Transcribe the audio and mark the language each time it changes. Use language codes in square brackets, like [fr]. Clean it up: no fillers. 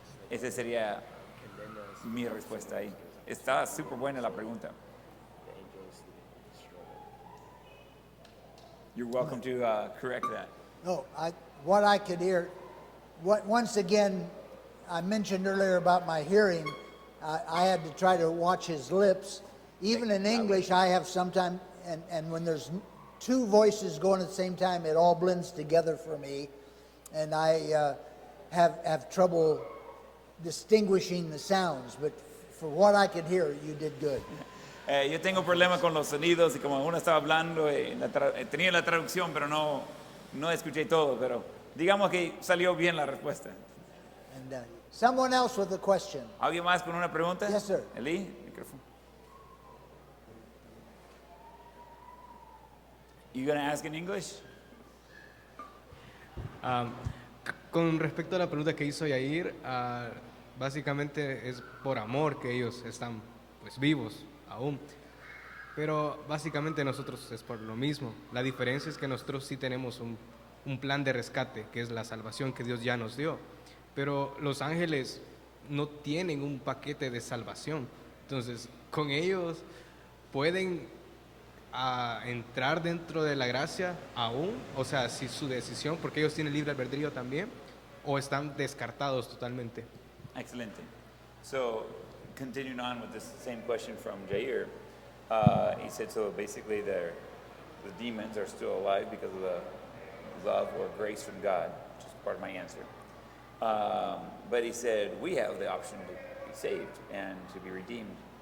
[es] Esa sería mi respuesta ahí. Está súper buena la pregunta. [en] You're welcome to correct that. No, what I could hear, once again, I mentioned earlier about my hearing. I had to try to watch his lips. Even in English, I have sometimes, and when there's 2 voices going at the same time, it all blends together for me. And I have trouble distinguishing the sounds. But for what I could hear, you did good. [es] Yo tengo problemas con los sonidos y como uno estaba hablando, tenía la traducción, pero no escuché todo. Pero digamos que salió bien la respuesta. [en] And someone else with a question. [es] ¿Alguien más con una pregunta? [en] Yes, sir. [es] Eli, micrófono. [en] You gonna ask in English? [es] Con respecto a la pregunta que hizo Yair, básicamente es por amor que ellos están pues vivos aún. Pero básicamente nosotros es por lo mismo. La diferencia es que nosotros sí tenemos un plan de rescate, que es la salvación que Dios ya nos dio. Pero los ángeles no tienen un paquete de salvación. Entonces, con ellos pueden entrar dentro de la gracia aún, o sea, si su decisión, porque ellos tienen libre albedrío también, o están descartados totalmente. Excelente. [en] So, continuing on with this same question from Jair, he said, so basically the demons are still alive because of the love or grace from God, which is part of my answer. But he said, we have the option to be saved and to be redeemed.